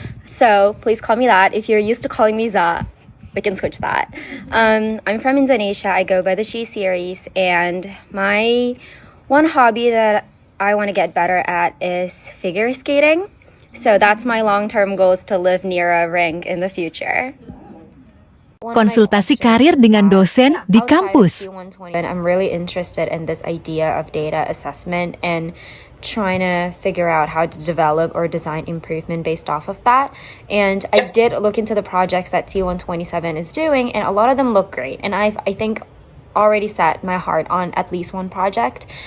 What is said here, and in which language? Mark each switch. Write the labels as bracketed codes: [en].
[en] So please call me that. If you're used to calling me Za, we can switch that. I'm from Indonesia. I go by the She series, and my one hobby that I want to get better at is figure skating. So that's my long-term goal, is to live near a rink in the future. [id] Konsultasi karir dengan dosen di kampus. [en] And I'm really interested in this idea of data assessment and trying to figure out how to develop or design improvement based off of that. And I did look into the projects that T127 is doing, and a lot of them look great. And I think already set my heart on at least one project.